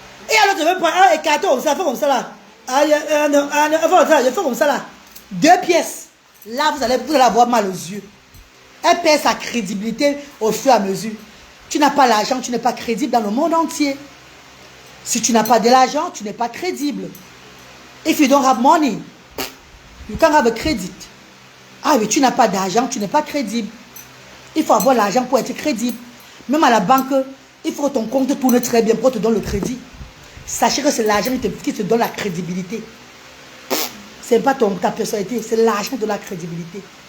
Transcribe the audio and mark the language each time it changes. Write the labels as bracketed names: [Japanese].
[French] Et alors, je vais prendre un carton comme ça, comme ça là. Je fais comme ça là. 2 pièces. Là, vous allez avoir mal aux yeux. Elle perd sa crédibilité au fur et à mesure. Tu n'as pas l'argent, tu n'es pas crédible dans le monde entier. Si tu n'as pas de l'argent, tu n'es pas crédible. [English] If you don't have money, you can't have a credit. [French] Ah, mais tu n'as pas d'argent, tu n'es pas crédible. Il faut avoir l'argent pour être crédible. Même à la banque, il faut que ton compte tourne très bien pour te donner le crédit. Sachez que c'est l'argent qui te donne la crédibilité. Ce n'est pas ta personnalité, c'est l'argent de la crédibilité.